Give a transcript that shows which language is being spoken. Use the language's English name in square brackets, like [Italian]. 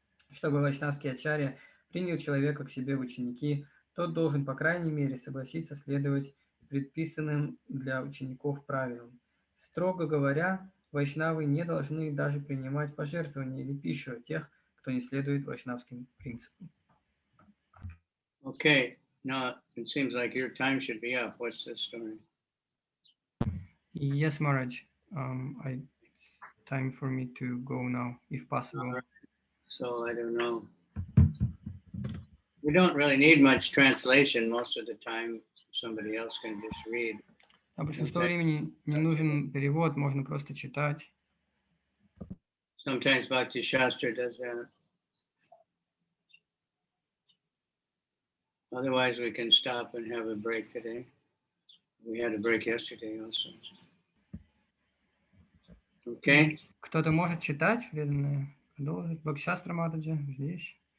[Russian] Чтобы вайшнавский ачарья принял человека к себе в ученики, тот должен, по крайней мере, согласиться следовать предписанным для учеников правилам. Строго говоря, вайшнавы не должны даже принимать пожертвования или пищу от тех, кто не следует вайшнавским принципам. [English] Okay, now it seems like your time should be up. What's the story? Yes, Maharaj. It's time for me to go now, if possible. Right. So I don't know. We don't really need much translation most of the time. Somebody else can just read. [Russian] А большинство времени не нужен перевод, можно просто читать. [English] Sometimes Bhakti Shastra does that. Otherwise, we can stop and have a break today. We had a break yesterday also. Okay? [Russian] Кто-то может читать, преданные. Продолжить. Бхакти-шастра Матаджи здесь.